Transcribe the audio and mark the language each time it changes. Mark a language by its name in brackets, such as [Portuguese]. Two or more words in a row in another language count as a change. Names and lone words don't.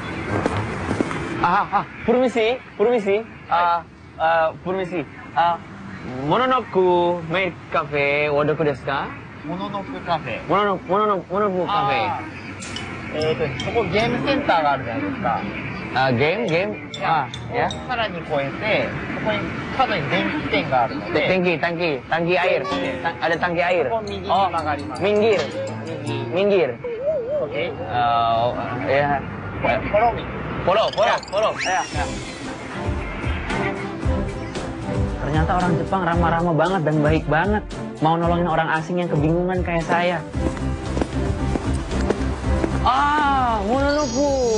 [Indonesian] Permisi. [Japanese] モノノクメイカフェお得ですか？モノノクカフェ。モノノクカフェ。そこゲームセンターがあるじゃないですか。ゲームya. さらに越えて、そこに角に電気店があるので、 [Indonesian] Tangki air. Ada tangki air. [Japanese] そこ右に曲がります。 [Indonesian] Minggir. [Japanese] 右。 [Indonesian] Minggir. Oke. Ya. [English] Follow me. Follow. [Indonesian] Ya. Ternyata orang Jepang ramah-ramah banget dan baik banget. Mau nolongin orang asing yang kebingungan kayak saya. Mononoku.